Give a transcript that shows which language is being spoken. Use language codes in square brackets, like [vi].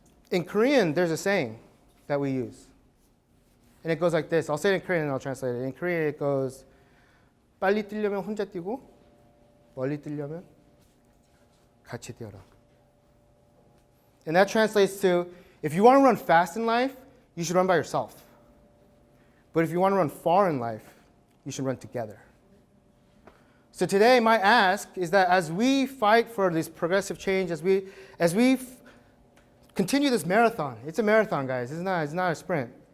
[en] In Korean, there's a saying that we use, and it goes like this. I'll say it in Korean and I'll translate it. In Korean, it goes, [ko] 빨리 뛰려면 혼자 뛰고, 멀리 뛰려면 같이 뛰어라. [en] And that translates to, if you want to run fast in life, you should run by yourself. But if you want to run far in life, you should run together. So today, my ask is that as we fight for this progressive change, as we continue this marathon, it's a marathon, guys. It's not a sprint.